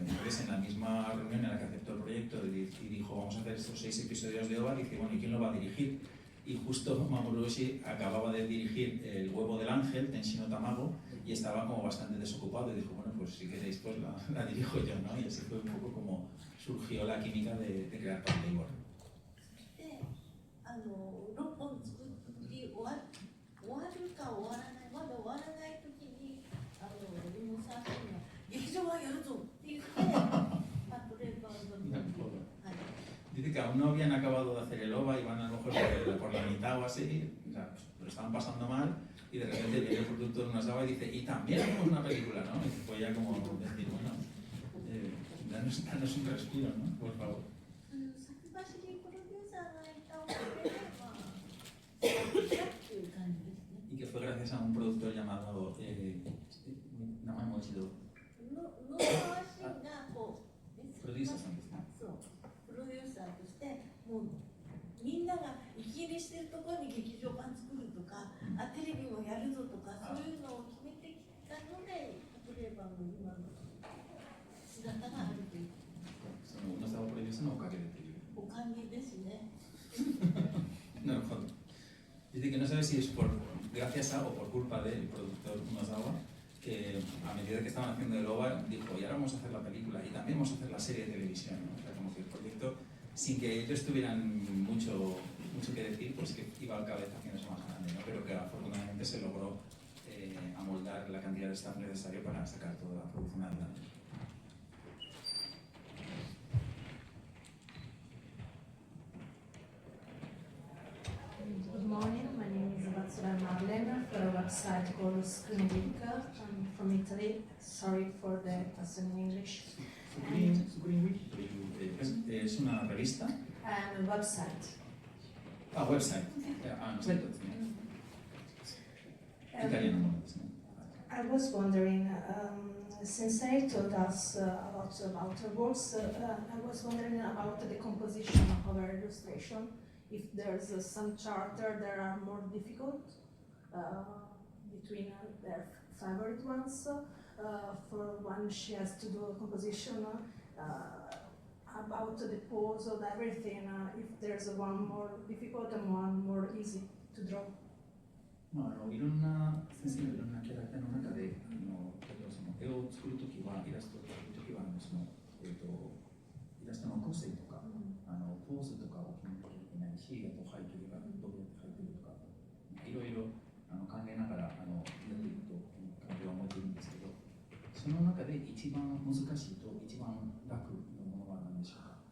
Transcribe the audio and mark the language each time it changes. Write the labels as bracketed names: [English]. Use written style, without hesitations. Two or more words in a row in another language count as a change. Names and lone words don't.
[Spanish] Entonces, en la misma reunión en la que aceptó el proyecto y dijo, vamos a hacer estos 6 episodios de OVA, dice, bueno, ¿y quién lo va a dirigir? Y justo Mamoru Oshii acababa de dirigir El huevo del ángel, Tenshi no Tamago, y estaba como bastante desocupado, y dijo, bueno, pues si queréis, pues la dirijo yo, ¿no? Y así fue un poco como surgió la química de crear Path Labor. [Japanese] 6 本作り終わるか終わらない、まだ終わらない時に宇野さんが劇場はやるぞって言ってパトレーバーの [Spanish] Dice que aún no habían acabado de hacer el OVA, iban a lo mejor por la mitad o así, o sea, lo estaban pasando mal, y de repente viene el productor de Unozawa y dice, y también hacemos una película, ¿no? Y fue ya como decir, bueno, danos un respiro, ¿no? Por favor. Y que fue gracias a un productor llamado Namamochido. [Japanese] プロデューサーとしてもうみんなが息切れしてるところに劇場版作るとか、テレビもやるぞとか、そういうのを決めてきたので、例えば今の姿があるという。その宇野沢プロデューサーのおかげでという。おかげですね。 [Spanish] si es gracias a o por culpa del productor Unozawa, que a medida que estaban haciendo el OVA dijo, y ahora vamos a hacer la película y también vamos a hacer la serie de televisión, ¿no? O sea, como que el proyecto, sin que ellos tuvieran mucho que decir, pues que iba al cabeza haciéndose más grande, ¿no? Pero que afortunadamente se logró amoldar la cantidad de staff necesario para sacar toda la producción adelante. [English] Good morning, my name is Vatsura Marlena for a website called Screenwinker. I'm from Italy. Sorry for the question in English. [Spanish] Es una revista. [English] And a website. Website. Italiano. I was wondering, Sensei told us about her works. I was wondering about the composition of her illustration. If there's some character that are more difficult between their favorite ones. For one, she has to do a composition about the pose of everything. If there's one more difficult and one more easy to draw. [Japanese] いろんな先生のいろんなキャラクターの中でその絵を作るときはイラストを作るときはイラストの個性とかポーズとかを決めなきゃいけないし、あと背景がどうやって描いてるとかいろいろ考えながらやっていくと感じは思っているんですけど、その中で一番難しいと一番楽なものは何でしょうか？